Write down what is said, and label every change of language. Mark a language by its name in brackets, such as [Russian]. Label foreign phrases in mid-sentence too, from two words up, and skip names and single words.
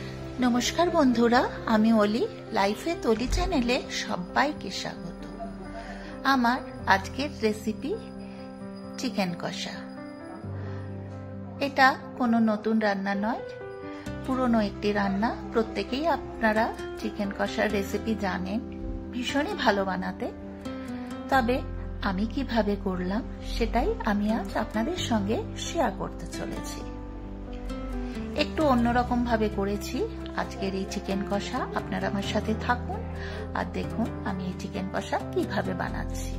[Bangla] নমস্কার বন্ধুরা, আমি ওলি লাইফে তোলি চ্যানেলে সবাইকে স্বাগত। আমার আজকের রেসিপি চিকেন কষা। এটা কোনো নতুন রান্না নয়, পুরোনো একটি রান্না। প্রত্যেকেই আপনারা চিকেন কষার রেসিপি জানেন, ভীষণই ভালো বানাতে। তবে আমি কিভাবে করলাম সেটাই আমি আজ আপনাদের সঙ্গে শেয়ার করতে চলেছি। একটু অন্যরকম ভাবে করেছি আজকের এই চিকেন কষা। আপনারা আমার সাথে থাকুন আর দেখুন আমি এই চিকেন কষা কিভাবে বানাচ্ছি।